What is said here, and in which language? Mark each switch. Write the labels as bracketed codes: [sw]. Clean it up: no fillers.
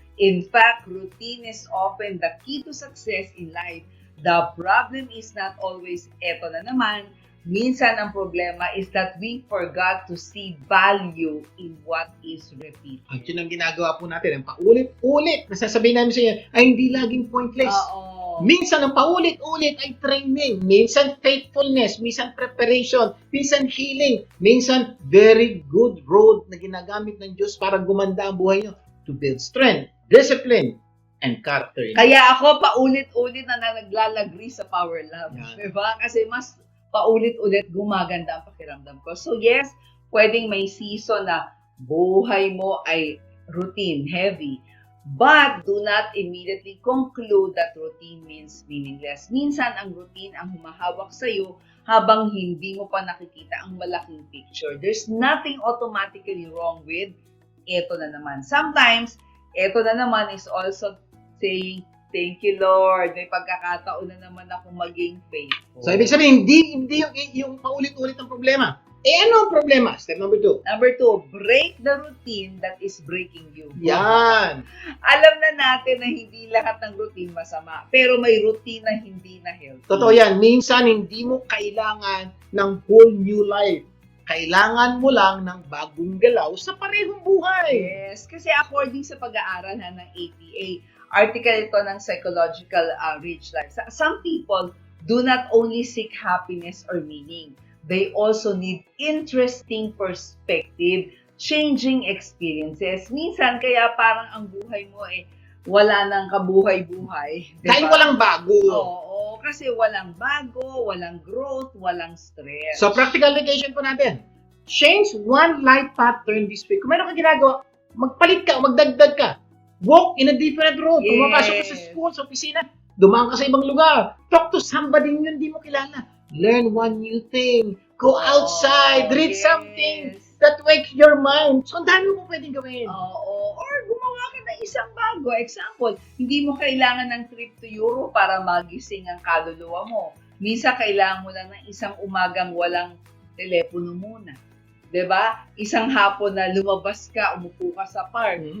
[en] In fact, routine is often the key to success in life. The problem is not always [tl] eto na naman. Minsan ang problema [en] is that we forgot to see value in what is repeated. [tl] At yun ang ginagawa po natin. Ang paulit-ulit. Nasasabihin namin sa inyo, ay hindi laging pointless. Oo. Minsan ang paulit-ulit ay training. Minsan faithfulness. Minsan preparation. Minsan healing. Minsan [en] very good road [tl] na ginagamit ng Diyos para gumanda ang buhay nyo. [en] To build strength, discipline, and character. [tl] Kaya ako paulit-ulit na naglalagri sa Power Lab. Yan. Diba? Kasi mas paulit-ulit gumaganda ang pakiramdam ko. So yes, pwedeng may season na buhay mo ay routine, heavy. [en] But do not immediately conclude that routine means meaningless. [tl] Minsan ang routine ang humahawak sa'yo habang hindi mo pa nakikita ang malaking picture. [en] There's nothing automatically wrong with [tl] eto na naman. [en] Sometimes, [tl] eto na naman [en] is also saying, thank you, Lord. [tl] May pagkakataon na naman ako maging faithful. So, ibig sabihin, hindi yung paulit-ulit ang problema. Ano ang problema? Step number 2. [en] Number 2, break the routine that is breaking you. [tl] Yan. Alam na natin na hindi lahat ng routine masama, pero may routine na hindi na healthy. Totoo yan. Minsan, hindi mo kailangan ng [en] whole new life. [tl] Kailangan mo lang ng bagong galaw sa parehong buhay. [en] Yes, [tl] kasi according sa pag-aaral ng APA, article ito ng [en] Psychological Rich Life, some people do not only seek happiness or meaning, they also need interesting perspective, changing experiences. [tl] Minsan, kaya parang ang buhay mo wala nang kabuhay-buhay. Diba? Dahil walang bago. Oo, kasi walang bago, walang growth, walang stress. [en] So, practical application [tl] po natin. [en] Change one life pattern this week. [tl] Kung meron ka ginagawa, magpalit ka, magdagdag ka. [en] Walk in a different road. [tl] Kung mapasok ka sa school, sa opisina, dumaan ka sa ibang lugar. [en] Talk to somebody [tl] na hindi mo kilala. [en] Learn one new thing. Go outside. Read something that wakes your mind. [tl] So, ang dami mo pwedeng gawin. Oo. Or gumawa ka ng isang bago. Example, hindi mo kailangan ng [en] trip to Europe [tl] para magising ang kaluluwa mo. Minsan, kailangan mo lang ng isang umagang walang telepono muna. 'Di ba? Isang hapon na lumabas ka, umupo ka sa park.